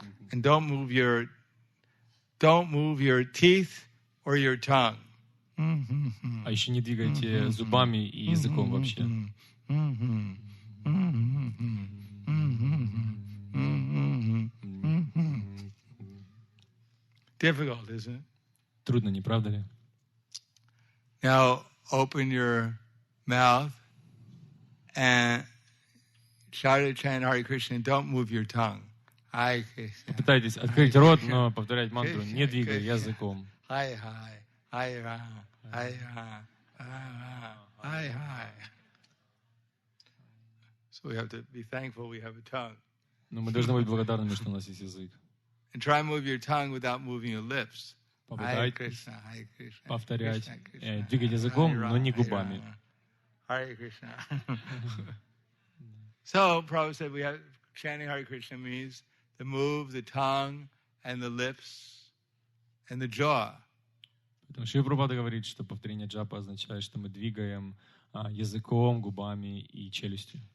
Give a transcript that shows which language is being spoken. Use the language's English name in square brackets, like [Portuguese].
[English] And don't move your teeth or your tongue. [Russian] А еще не двигайте зубами и языком вообще. [English] Difficult, isn't it? [Russian] Трудно, не правда ли? [English] Now open your mouth and try to chant Hare Krishna and don't move your tongue. [Sanskrit] Hare Krishna. [Russian] Попытайтесь открыть рот, но повторять мантру, не двигая языком. [Sanskrit] Hare Hare, Hare Rama, Hare Rama, Hare Hare. [English] So we have to be thankful we have a tongue. [Russian] Но мы должны быть благодарными, что у нас есть язык. [English] And try and move your tongue without moving your lips. [Russian] Попытайтесь повторять, двигать языком, но не губами. [Sanskrit] Hare Krishna. [English] So, Prabhupada said we have chanting Hare Krishna means to move the tongue and the lips and the jaw. [Russian] Потому что Прабхупада говорит, что повторение джапа означает, что мы двигаем языком, губами и челюстью.